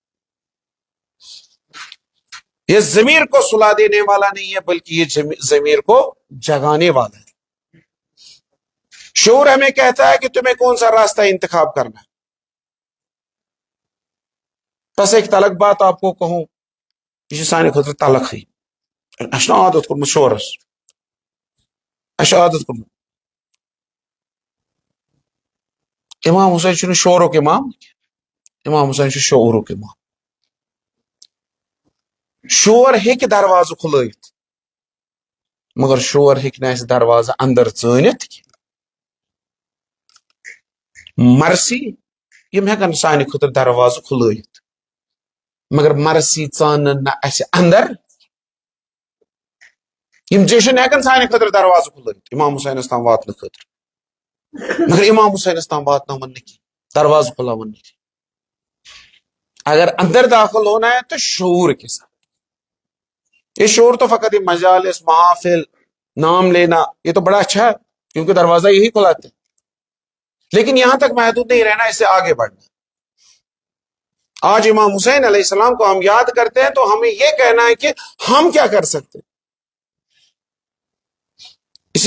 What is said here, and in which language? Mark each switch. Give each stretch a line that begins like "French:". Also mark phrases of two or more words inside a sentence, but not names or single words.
Urdu: یہ ضمیر کو سلا دینے والا نہیں ہے، بلکہ یہ ضمیر کو جگانے والا ہے۔ شعور ہمیں کہتا ہے کہ تمہیں کون سا راستہ انتخاب کرنا ہے۔ بس ایک تلک بات آپ کو کہوں،
Kashmiri: یہ سانہ خاطر تلک ہے، اس نے عادت کورمت شورس، اس عادت کورمت۔ امام حسین چھُنہٕ شورُک امام، امام حسین چھُ شعورُک امام۔ شور ہیٚکہِ دروازٕ کھُلٲیِتھ مگر شور ہیٚکہِ نہٕ اَسہِ دروازٕ اندر ژٲنِتھ کینٛہہ۔ مرثی یم ہیٚکن سانہِ خٲطرٕ دروازٕ کھُلٲیِتھ مگر مرثی ژانن نہٕ اَسہِ اندر، یم جشن ہیٚکن سانہِ خٲطرٕ دروازٕ کھُلٲیِتھ امام حسینس تام واتنہٕ خٲطرٕ، مگر امام حسینس تام واتناون نہٕ کینٛہہ، دروازٕ کھُلاون نہٕ کینٛہہ۔
Urdu: اگر اندر داخل ہونا ہے تو شعور کے ساتھ۔ یہ شعور تو فقط مجالس، محافل، نام لینا، یہ تو بڑا اچھا ہے کیونکہ دروازہ یہی کھلاتے ہیں، لیکن یہاں تک محدود نہیں رہنا، اس سے آگے بڑھنا۔ آج امام حسین علیہ السلام کو ہم یاد کرتے ہیں تو ہمیں یہ کہنا ہے کہ ہم کیا کر سکتے ہیں۔